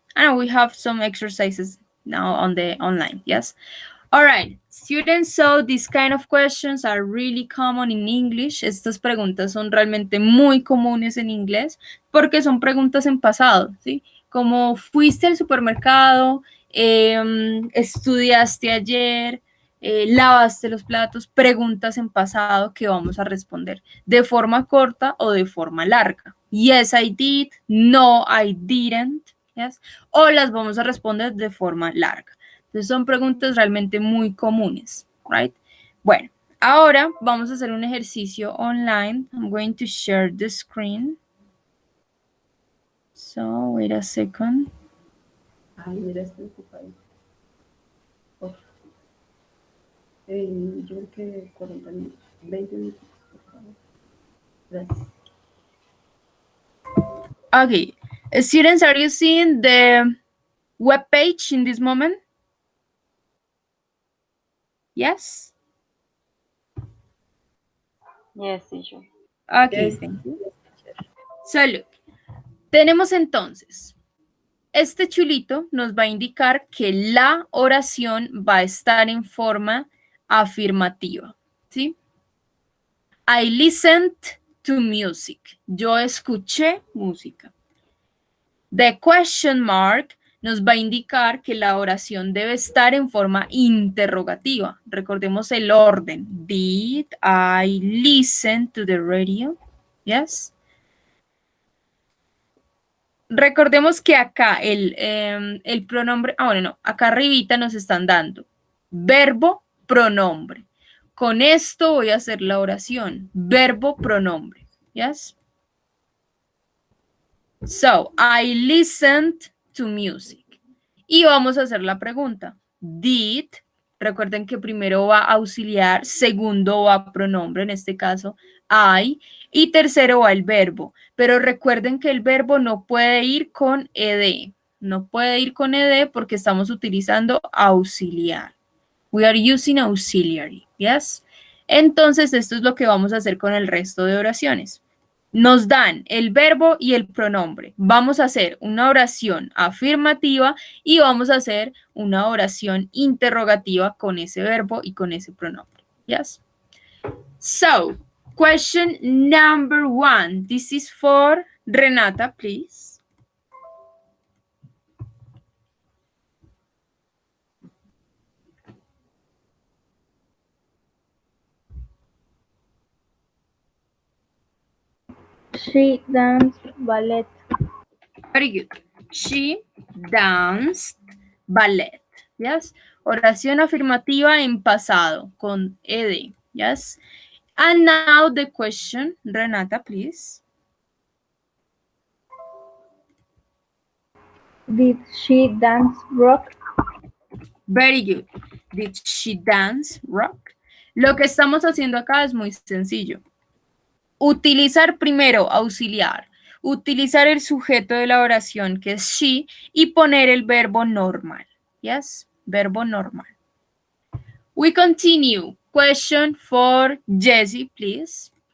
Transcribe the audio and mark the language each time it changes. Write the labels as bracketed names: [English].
[English] And we have some exercises now on the online, yes? All right, students, so these kind of questions are really common in English. [Spanish] Estas preguntas son realmente muy comunes en inglés porque son preguntas en pasado, ¿sí? Como fuiste al supermercado, estudiaste ayer, lavaste los platos, preguntas en pasado que vamos a responder de forma corta o de forma larga. [English] Yes, I did. No, I didn't. Yes. [Spanish] O las vamos a responder de forma larga. Entonces son preguntas realmente muy comunes, right? Bueno, ahora vamos a hacer un ejercicio online. [English] I'm going to share the screen. So, wait a second. [Spanish] Ay, mira, estoy ocupado. Yo creo que 40 minutos, 20 minutos, por favor. Gracias. [English] Okay, students, are you seeing the web page in this moment? Yes? Yes, teacher. Okay, Yes. thank you. So, look, [Spanish] tenemos entonces, este chulito nos va a indicar que la oración va a estar en forma afirmativa, ¿sí? [English] I listened to music. [Spanish] Yo escuché música. [English] The question mark [Spanish] nos va a indicar que la oración debe estar en forma interrogativa. Recordemos el orden. [English] Did I listen to the radio? Yes. [Spanish] Recordemos que acá el pronombre, acá arribita nos están dando verbo, pronombre. Con esto voy a hacer la oración. Verbo, pronombre. [English] Yes. So, I listened to music. [Spanish] Y vamos a hacer la pregunta. Did, recuerden que primero va auxiliar, segundo va pronombre, en este caso I, y tercero va el verbo. Pero recuerden que el verbo no puede ir con ed. No puede ir con ed porque estamos utilizando auxiliar. [English] We are using auxiliary, yes? [Spanish] Entonces, esto es lo que vamos a hacer con el resto de oraciones. Nos dan el verbo y el pronombre. Vamos a hacer una oración afirmativa y vamos a hacer una oración interrogativa con ese verbo y con ese pronombre. [English] Yes? So, question number 1. This is for Renata, please. She danced ballet. Very good. She danced ballet. Yes. [Spanish] Oración afirmativa en pasado con ed. [English] Yes. And now the question, Renata, please. Did she dance rock? Very good. Did she dance rock? [Spanish] Lo que estamos haciendo acá es muy sencillo. utilizar primero auxiliar, utilizar el sujeto de la oración que es she y poner el verbo normal. [English] Yes, [Spanish] verbo normal. [English] We continue. Question for Jessie, please.